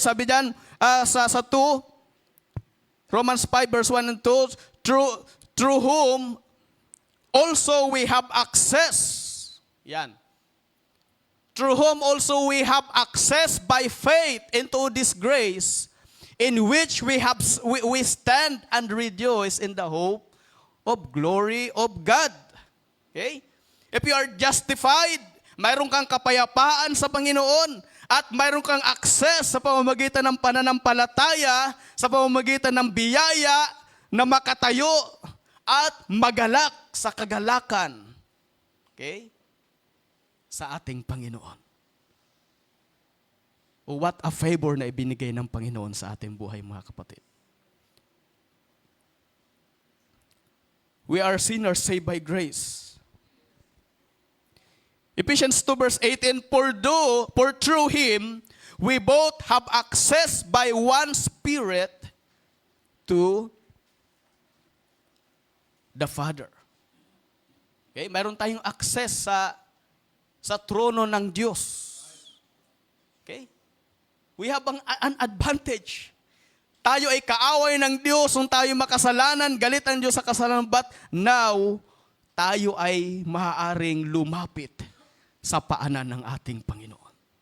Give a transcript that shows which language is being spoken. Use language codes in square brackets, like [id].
[tl] Sabi diyan sa 2, [en] Romans 5 verse 1 and 2, through whom also we have access. Yan. Through whom also we have access by faith into this grace, in which we stand and rejoice in the hope of glory of God. Okay? If you are justified, [tl] mayroon kang kapayapaan sa Panginoon at mayroon kang access sa pamamagitan ng pananampalataya, sa pamamagitan ng biyaya na makatayo at magalak sa kagalakan. Okay? Sa ating Panginoon. [en] What a favor [tl] na ibinigay ng Panginoon sa ating buhay, mga kapatid. [en] We are sinners saved by grace. Ephesians 2 verse 18, for through Him, we both have access by one Spirit to the Father. Okay? [tl] Mayroon tayong access sa trono ng Diyos. Okay? [en] We have an advantage. [tl] Tayo ay kaaway ng Diyos kung tayo makasalanan, galit ang Diyos sa kasalanan, [en] but now, [tl] tayo ay maaaring lumapit sa paanan ng ating Panginoon.